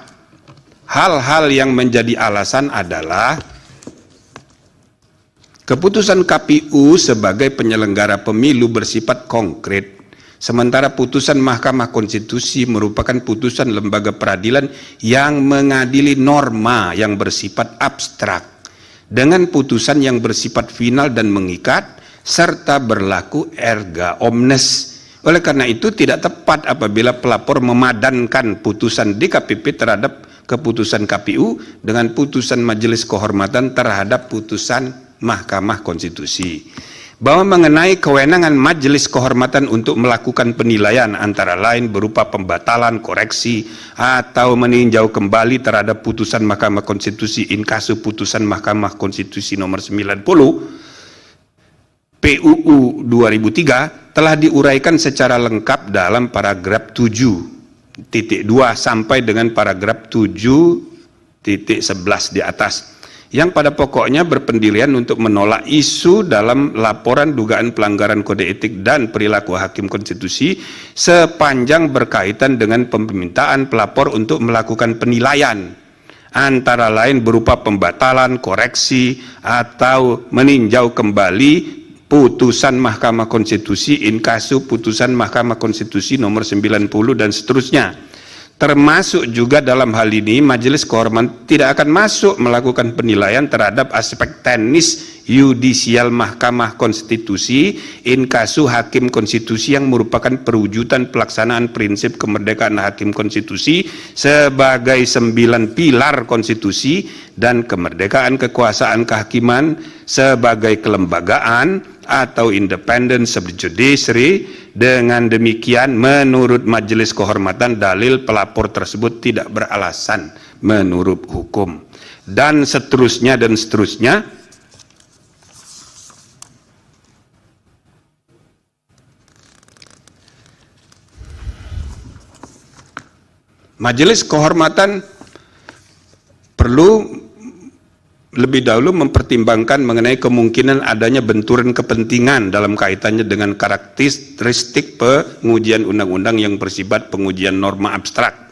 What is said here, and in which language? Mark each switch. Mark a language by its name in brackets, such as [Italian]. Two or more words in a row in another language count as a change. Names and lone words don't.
[Indonesian] Hal-hal yang menjadi alasan adalah keputusan KPU sebagai penyelenggara pemilu bersifat konkret, sementara putusan Mahkamah Konstitusi merupakan putusan lembaga peradilan yang mengadili norma yang bersifat abstrak dengan putusan yang bersifat final dan mengikat serta berlaku [Latin] erga omnes. [Indonesian] Oleh karena itu tidak tepat apabila pelapor memadankan putusan DKPP terhadap keputusan KPU dengan putusan Majelis Kehormatan terhadap putusan Mahkamah Konstitusi. Bahwa mengenai kewenangan Majelis Kehormatan untuk melakukan penilaian antara lain berupa pembatalan, koreksi, atau meninjau kembali terhadap putusan Mahkamah Konstitusi [Latin] in casu [Indonesian] putusan Mahkamah Konstitusi nomor 90 PUU 2003 telah diuraikan secara lengkap dalam paragraf 7.2 sampai dengan paragraf 7.11 di atas, yang pada pokoknya berpendirian untuk menolak isu dalam laporan dugaan pelanggaran kode etik dan perilaku hakim konstitusi sepanjang berkaitan dengan permintaan pelapor untuk melakukan penilaian antara lain berupa pembatalan, koreksi, atau meninjau kembali putusan Mahkamah Konstitusi [Latin] in casu [Indonesian] putusan Mahkamah Konstitusi nomor 90 dan seterusnya. Termasuk juga dalam hal ini Majelis Kehormatan tidak akan masuk melakukan penilaian terhadap aspek teknis yudisial Mahkamah Konstitusi [Latin] in casu [Indonesian] hakim konstitusi yang merupakan perwujudan pelaksanaan prinsip kemerdekaan hakim konstitusi sebagai 9 pilar konstitusi dan kemerdekaan kekuasaan kehakiman sebagai kelembagaan atau [English] independence of the judiciary. [Indonesian] Dengan demikian, menurut Majelis Kehormatan, dalil pelapor tersebut tidak beralasan menurut hukum. Dan seterusnya dan seterusnya. Majelis Kehormatan perlu lebih dahulu mempertimbangkan mengenai kemungkinan adanya benturan kepentingan dalam kaitannya dengan karakteristik pengujian undang-undang yang bersifat pengujian norma abstrak.